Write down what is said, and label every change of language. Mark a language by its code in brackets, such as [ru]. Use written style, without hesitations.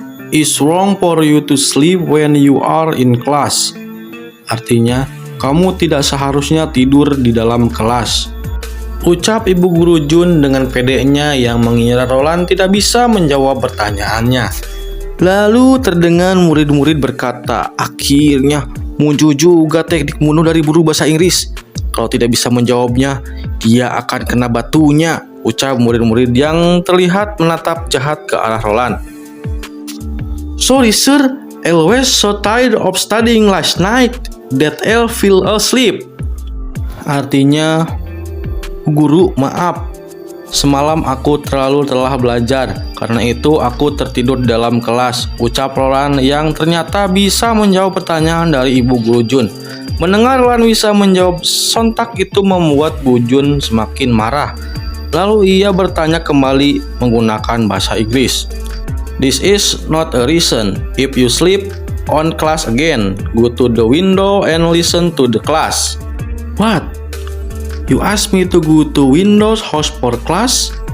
[en] It's wrong for you to sleep when you are in class. [id] Artinya, kamu tidak seharusnya tidur di dalam kelas. Ucap Ibu Guru Jun dengan pedenya yang mengira Roland tidak bisa menjawab pertanyaannya. Lalu terdengar murid-murid berkata, akhirnya muncul juga teknik bunuh dari guru bahasa Inggris. Kalau tidak bisa menjawabnya, dia akan kena batunya. Ucap murid-murid yang terlihat menatap jahat ke arah Roland. [en] Sorry sir, I was so tired of studying last night that I fell asleep. [id] Artinya, Guru, maaf. Semalam aku terlalu telah belajar, karena itu aku tertidur di dalam kelas. Ucap Roland yang ternyata bisa menjawab pertanyaan dari Ibu Guru Jun. Mendengar Roland bisa menjawab, sontak itu membuat Bu Jun semakin marah. Lalu ia bertanya kembali menggunakan bahasa Inggris. [en] This is not a reason. If you sleep on class again, go to the window and listen to the class. What? You ask me to go to Windows house for class?